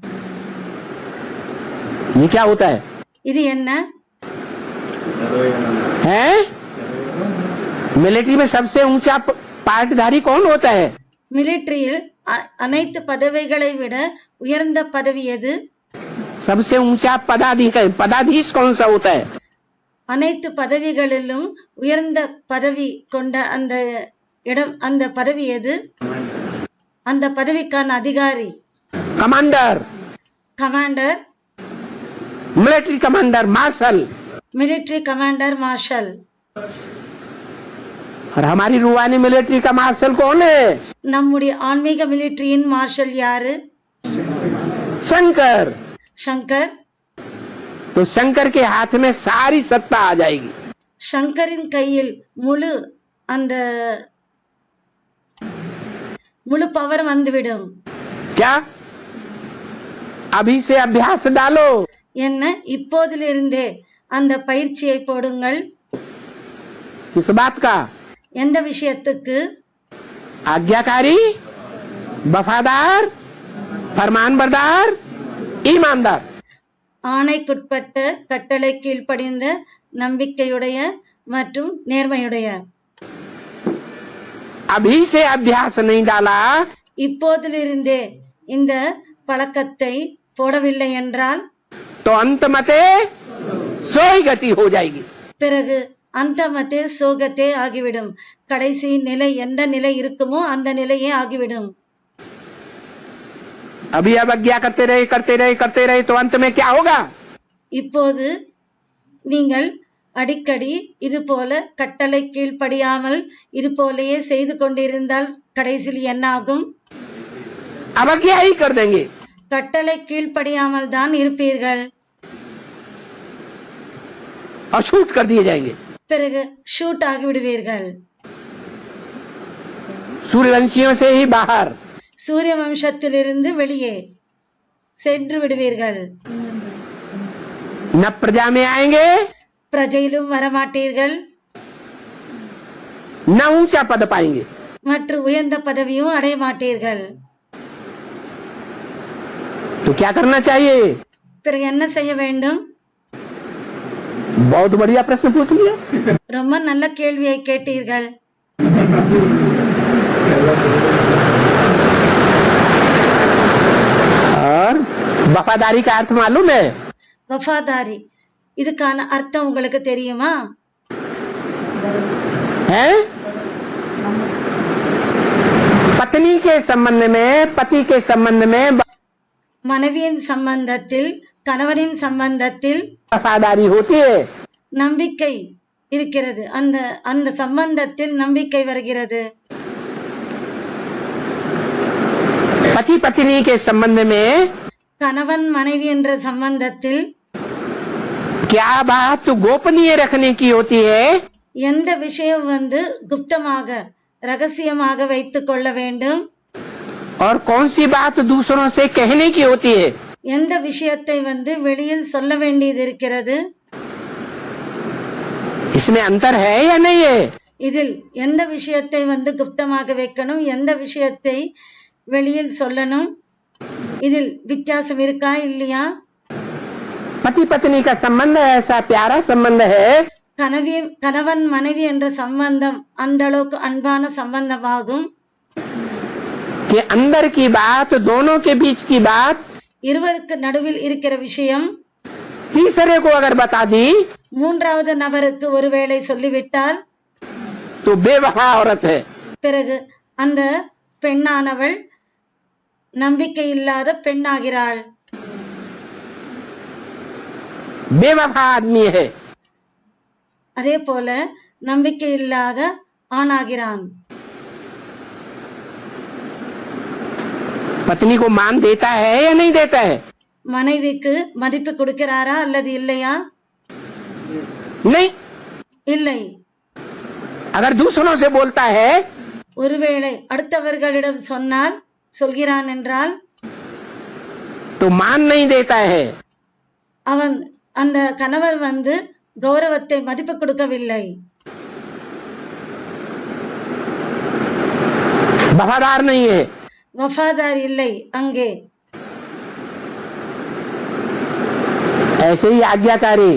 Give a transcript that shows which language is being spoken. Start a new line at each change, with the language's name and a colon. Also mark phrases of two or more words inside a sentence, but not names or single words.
Hindi: ये क्या होता है?
Tamil: இது என்ன?
Hindi: है मिलिट्री में सबसे ऊंचा पार्टधारी कौन होता है?
Tamil: மிலிட்ரியில் அனைத்து பதவிகளை விட உயர்ந்த பதவி எது?
Hindi: सबसे ऊंचा पदाधीश कौन सा होता है?
Tamil: அனைத்து பதவிகளிலும் உயர்ந்த பதவி கொண்ட அந்த இடம், அந்த பதவி எது? அந்த பதவிக்கான அதிகாரி
Hindi: कमांडर,
Tamil: கமாண்டர்,
English: military commander,
Hindi: मार्शल.
English: military commander,
Tamil: மார்ஷல்.
Hindi: और हमारी रूहानी मिलिट्री का मार्शल कौन है?
Tamil: நம்முடைய ஆன்மீக மிலிட்ரியின் மார்ஷல் யாரு?
Hindi: शंकर.
Tamil: சங்கர்.
Hindi: तो शंकर के हाथ में सारी सत्ता आ जाएगी.
Tamil: சங்கரின் கையில் முழு பவர் வந்துவிடும்.
Hindi: क्या? अभी से अभ्यास डालो.
Tamil: என்ன? இப்போதிலிருந்தே அந்த பயிற்சியை போடுங்கள்.
Hindi: किस बात का?
Tamil: எந்த விஷயத்துக்கு?
Hindi: आज्ञाकारी, वफादार, फरमानबरदार, ईमानदार.
Tamil: ஆணைக்குட்பட்ட, கட்டளை கீழ்ப்படிந்த, நம்பிக்கையுடைய மற்றும் நேர்மையுடைய.
Hindi: अभी से अभ्यास नहीं डाला
Tamil: இப்போதிலிருந்தே இந்த பழக்கத்தை போடவில்லை என்றால்
Hindi: तो अंत मते सोई गति हो जाएगी.
Tamil: பிறகு அந்த மத்தே சோகத்தே ஆகிவிடும். கடைசி நிலை எந்த நிலை இருக்குமோ அந்த நிலையே ஆகிவிடும்.
Hindi: अभी अवज्ञा करते रहे तो अंत में क्या होगा?
Tamil: இப்போது நீங்கள் அடிக்கடி இது போல கட்டளை கீழ்ப்படியாமல் இது போலயே செய்து கொண்டிருந்தால் கடைசியில் என்ன ஆகும்?
Hindi: अवज्ञा ही कर देंगे.
Tamil: கட்டளை கீழ்ப்படியாமல் தான் இருப்பீர்கள்.
Hindi: और शूट कर दिए जाएंगे.
Tamil: பிறகு ஷூட் ஆகிவிடுவீர்கள்.
Hindi: सूर्यवंशियों से ही बाहर.
Tamil: சூரிய வம்சத்திலிருந்து வெளியே சென்று விடுவீர்கள்.
Hindi: न प्रजा में आएंगे,
Tamil: பிரஜையிலும் வரமாட்டீர்கள்,
Hindi: न ऊंचा पद पाएंगे.
Tamil: மற்றும் உயர்ந்த பதவியும் அடைய மாட்டீர்கள்.
Hindi: तो क्या करना चाहिए?
Tamil: பிறகு என்ன செய்ய வேண்டும்?
Hindi: बहुत बढ़िया प्रश्न पूछ लिया.
Tamil: ரொம்ப நல்ல கேள்வியை கேட்டீர்கள்.
Hindi: और वफादारी का अर्थ मालूम है?
Tamil: வஃபாதாரி, இதுக்கான அர்த்தம் உங்களுக்கு தெரியுமா?
Hindi: है? पत्नी के संबंध में, पति के संबंध में
Tamil: மனைவியின் சம்பந்தத்தில், கணவனின் சம்பந்தத்தில்
Hindi: वफादारी होती है.
Tamil: நம்பிக்கை இருக்கிறது. அந்த அந்த சம்பந்தத்தில் நம்பிக்கை வருகிறது.
Hindi: पति पत्नी के संबंध में
Tamil: கணவன் மனைவி என்ற சம்பந்தத்தில்
Hindi: क्या बात गोपनीय रखने की होती है?
Tamil: எந்த விஷயம் குப்தமாக ரகசியமாக வைத்துக் கொள்ள வேண்டும்,
Hindi: और कौन सी बात दूसरों से कहने की होती है?
Tamil: எந்த விஷயத்தை வெளியில் சொல்ல வேண்டியது இருக்கிறது.
Hindi: इसमें अंतर है या नहीं है?
Tamil: இதில் எந்த விஷயத்தை குப்தமாக வைக்கணும், எந்த விஷயத்தை வெளியில் சொல்லணும், இதில் வித்தியாசம் இருக்கா இல்லையா?
Hindi: पति पत्नी का संबंध ऐसा प्यारा संबंध है
Tamil: கணவன் மனைவி என்ற சம்பந்தம் அந்த அளவுக்கு அன்பான சம்பந்தமாகும்.
Hindi: कि अंदर की बात, दोनों के बीच की बात
Tamil: இருவருக்கு நடுவில் இருக்கிற விஷயம்
Hindi: तीसरे को अगर बता दी
Tamil: மூன்றாவது நபருக்கு ஒருவேளை சொல்லிவிட்டால்
Hindi: तो बेवफा औरत है.
Tamil: பிறகு அந்த பெண்ணானவள் நம்பிக்கை இல்லாத பெண்ணாகிறாள்.
Hindi: बेवफा आदमी है.
Tamil: அதே போல நம்பிக்கை இல்லாத ஆணாகிறான்.
Hindi: पत्नी को मान देता है या नहीं देता है?
Tamil: மனைவிக்கு மதிப்பு கொடுக்கிறாரா அல்லது இல்லையா?
Hindi: नहीं.
Tamil: இல்லை.
Hindi: अगर दूसरों से बोलता है
Tamil: ஒருவேளை அடுத்தவர்களிடம் சொல்கிறான் என்றால்
Hindi: तो मान नहीं देता है.
Tamil: அவன் அந்த கணவர் கௌரவத்தை மதிப்பு கொடுக்கவில்லை.
Hindi: वफादार नहीं है.
Tamil: வஃபாதார் இல்லை அங்கே.
Hindi: ऐसे ही आज्ञाकारी.